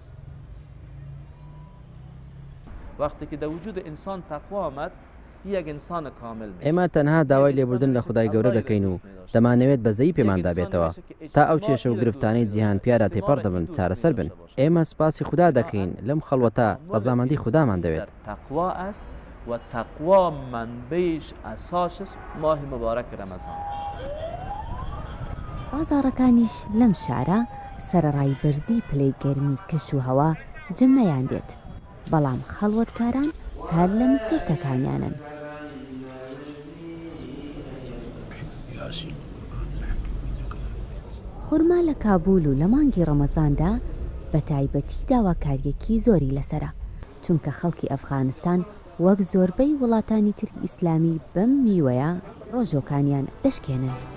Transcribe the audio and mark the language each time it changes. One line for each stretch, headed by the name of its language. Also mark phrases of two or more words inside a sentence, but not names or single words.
Central Kurdish: ئێمە تەنها داوای لێبوردن لە خودای گەورە دەکەین و دەمانەوێت بەزەی پێماندا بێتەوە تا ئەو کێشە و گرفتانەی جیهان پیادا تێپەڕ دەبن چارەسەر بن. ئێمە سوپاسی خوددا دەکەین لەم خەڵوەتە ڕەزامەندی خودامان دەوێت.
Persian: و تقوا منبعش اساسش ماه مبارک رمضان.
Central Kurdish: بازارەکانیش لەم شارە سەرەڕای بەرزی پلەی گەرمی کەش و هەوا جمەیان دێت بەڵام خەڵوەتکاران هەر لە مزگەوتەکانیانن. خورما لە کابول و لە مانگی ڕەمەزاندا بە تایبەتی داواکاریەکی زۆری لەسرە چونکە خەڵکی ئەفغانستان وەک زۆربەی وڵاتانی تری ئیسلامی بەم میوەیە ڕۆژۆکانیان دەشکێنن.